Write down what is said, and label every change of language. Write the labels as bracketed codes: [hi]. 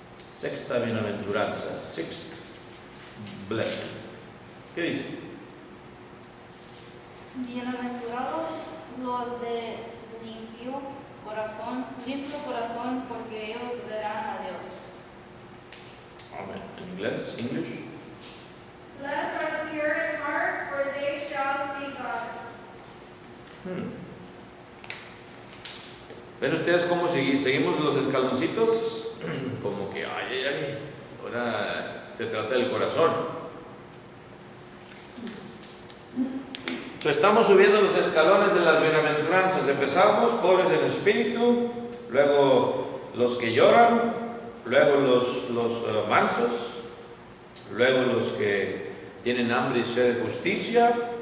[es] Sexta bienaventuranza, [en] sixth blessing. [es] ¿Qué dice? Bienaventurados los de limpio corazón, porque ellos verán a Dios. Amén. En inglés, English. [en] Blessed are the pure in heart, for they shall see God. [es] ¿Ven ustedes cómo seguimos los escaloncitos? Como que, ahora se trata del corazón. Estamos subiendo los escalones de las bienaventuranzas. Empezamos pobres en espíritu, luego los que lloran, luego los mansos, luego los que tienen hambre y sed de justicia.